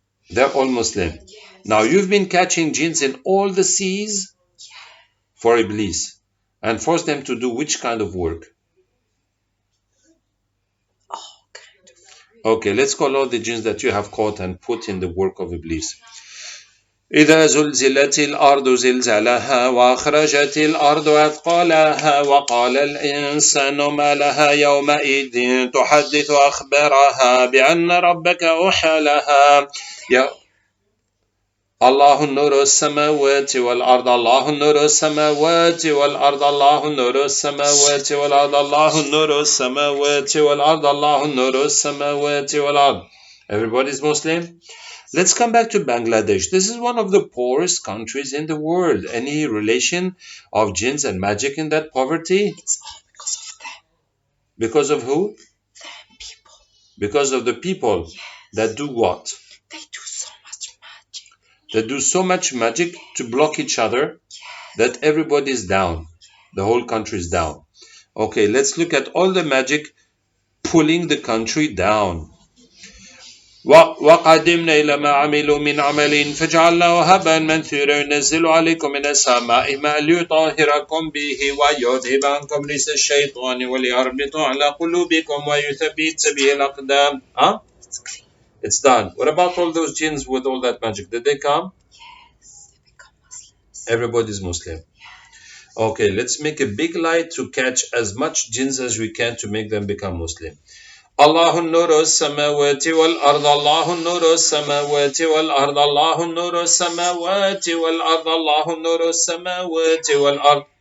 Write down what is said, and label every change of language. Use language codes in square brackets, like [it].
[en] They're all Muslim. Now you've been catching jinns in all the seas for Iblis and force them to do which kind of work? All kind of. Okay, let's call all the jinns that you have caught and put in the work of Iblis. [ar] إذا زلزلت الأرض زلزالها وأخرجت الأرض أثقالها وقال الإنسان ما لها يومئذ تحدث أخبارها بأن ربك أوحى لها. الله نور السماوات والأرض الله نور السماوات والأرض الله نور السماوات والأرض الله نور السماوات والأرض الله نور السماوات والأرض. [en] Everybody's Muslim? Let's come back to Bangladesh. This is one of the poorest countries in the world. Any relation of jinns and magic in that poverty? It's all because of them. Because of who? Them people. Because of the people that do what? They do so much magic. They do so much magic to block each other that everybody is down. The whole country is down. Okay, let's look at all the magic pulling the country down. [ar] وقدمنا إلى ما عملوا من عمل فجعلناه هباء منثورا ينزل عليكم من السماء ماء ليطهركم به ويذهب عنكم رجس الشيطان وليربط على قلوبكم ويثبت به الأقدام. [en] Huh? It's done. What about all those jinns with all that magic? Did they come? Yes, they become Muslims. Everybody's Muslim. Okay, let's make a big light to catch as much jinns as we can to make them become Muslim. [ar] الله نور السماوات والأرض الله نور السماوات والأرض الله نور السماوات والأرض الله نور السماوات والأرض.